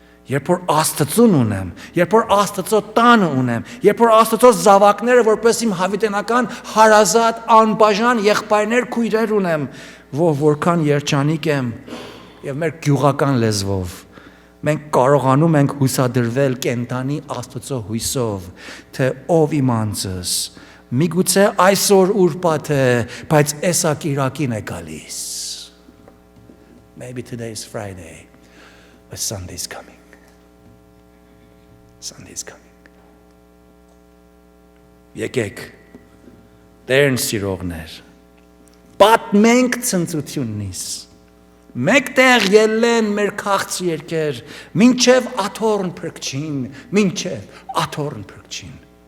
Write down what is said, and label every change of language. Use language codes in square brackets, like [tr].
[hy] երբ որ Աստծուն ունեմ, երբ որ Աստծո տանը ունեմ, երբ որ Աստծո զավակները որպես իմ հավիտենական հարազատ անբաժան եղբայրներ քույրեր ունեմ, որքան երջանիկ եմ եւ մեր գյուղական լեզվով մենք կարողանում ենք հուսադրվել կենթանի Աստծո հույսով, թե ով իմ անձս, միգուցե այսօր ուրբաթ է, բայց էսա կիրակին է գալիս. [en] Maybe today is Friday, but Sunday's coming. Sunday's coming. [hy] Եկեք, Տերն սիրողներ, պատմենք ցնծություննից, մեկտեղ ելեն մեր քաղց երկեր, մինչև աթոռն փրկչին, մինչև աթոռն փրկչին.